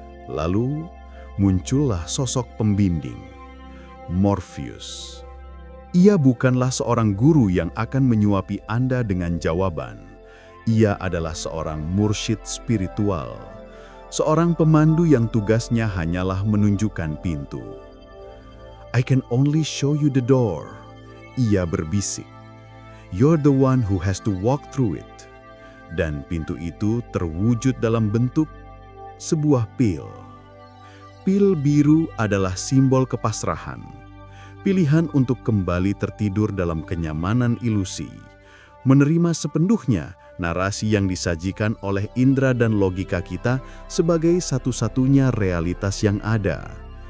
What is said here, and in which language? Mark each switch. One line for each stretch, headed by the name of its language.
Indonesian: Lalu muncullah sosok pembimbing, Morpheus. Ia bukanlah seorang guru yang akan menyuapi Anda dengan jawaban. Ia adalah seorang mursyid spiritual, seorang pemandu yang tugasnya hanyalah menunjukkan pintu.
English: I can only show you the door,
Indonesian: ia berbisik.
English: You're the one who has to walk through it.
Indonesian: Dan pintu itu terwujud dalam bentuk sebuah pil. Pil biru adalah simbol kepasrahan, pilihan untuk kembali tertidur dalam kenyamanan ilusi, menerima sepenuhnya narasi yang disajikan oleh indera dan logika kita sebagai satu-satunya realitas yang ada.